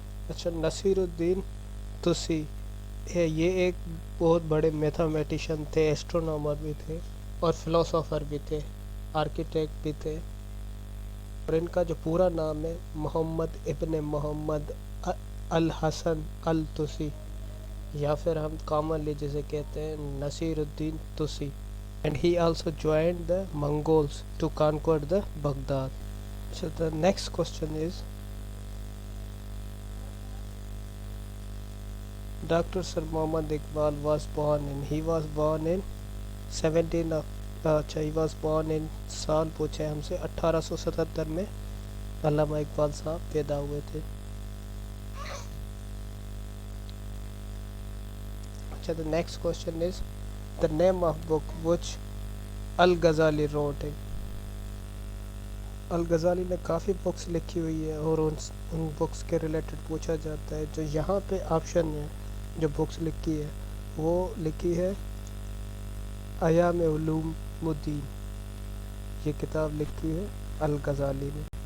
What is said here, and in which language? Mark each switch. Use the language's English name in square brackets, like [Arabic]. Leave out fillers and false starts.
[Urdu] اچھا نصیرالدین توسی یہ ایک بہت بڑے میتھامیٹیشین تھے, ایسٹرونامر بھی تھے اور فلاسفر بھی تھے, آرکیٹیکٹ بھی تھے, اور ان کا جو پورا نام ہے محمد ابن محمد الحسن الطوسی, یا پھر ہم کامنلی جسے کہتے ہیں نصیر الدین Tusi. [English] And he also joined the Mongols to conquer the Baghdad. So the next question is Dr. Sir Muhammad Iqbal was born in 17 of he was born in [Urdu] سال پوچھے ہم سے 1877 میں علامہ اقبال صاحب پیدا ہوئے تھے. [English] اچھا the next question is the name of book which al-Ghazali wrote. [Urdu] الغزالی نے کافی بکس لکھی ہوئی ہے اور ان بکس کے ریلیٹڈ پوچھا جاتا ہے. جو یہاں پہ آپشن ہے جو بکس لکھی ہے وہ لکھی ہے ایام علوم الدین, یہ کتاب لکھی ہے الغزالی نے.